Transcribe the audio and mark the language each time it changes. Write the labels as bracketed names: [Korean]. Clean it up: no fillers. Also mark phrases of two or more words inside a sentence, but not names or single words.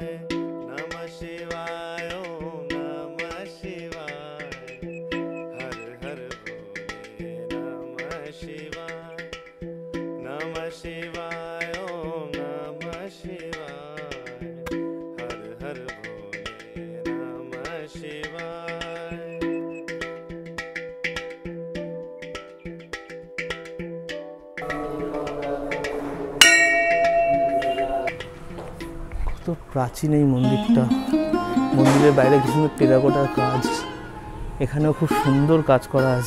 [Hindi] नमः शिवाय ओम नमः शिवाय, हर हर भोले नमः शिवाय। नमः शिवाय ओम नमः शिवाय, हर हर भोले नमः शिवाय। [Bangla] কত প্রাচীন এই মন্দিরটা। মন্দিরের বাইরে কি সুন্দর টেরাকোটার কাজ, এখানেও খুব সুন্দর কাজ করা আছে।